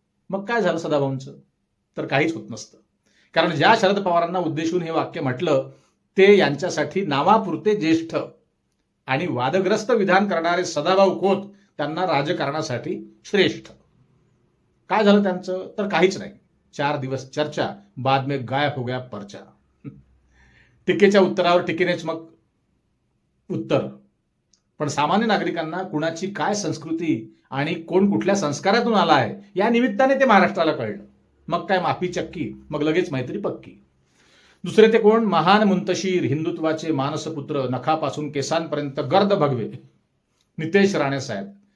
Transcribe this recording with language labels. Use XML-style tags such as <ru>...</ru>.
<mr>मग काय झालं सदाभाऊंचं? तर काहीच होत नसतं. कारण ज्या शरद पवारांना उद्देशून हे वाक्य म्हटलं, ते यांच्यासाठी नावापुरते ज्येष्ठ आणि वादग्रस्त विधान करणारे सदाभाऊ खोत त्यांना राजकारणासाठी श्रेष्ठ. काय झालं त्यांचं? तर काहीच नाही.</mr> <hi>4 दिवस चर्चा, बाद में गायब हो गया पर्चा.</hi> <mr>टीकेच्या उत्तरावर टीकेनेच मग उत्तर. पण सामान्य नागरिकांना कुणाची काय संस्कृती आणि कोण कुठल्या संस्कारातून आला आहे, या निमित्ताने ते महाराष्ट्राला कळलं. मग काय माफी चक्की, मग लगेच मैत्री पक्की. दुसरे ते कोण? महान मुंतशीर, हिंदुत्वाचे मानसपुत्र, नखापासून केसांपर्यंत गर्द भगवे नितेश राणे साहेब.</mr>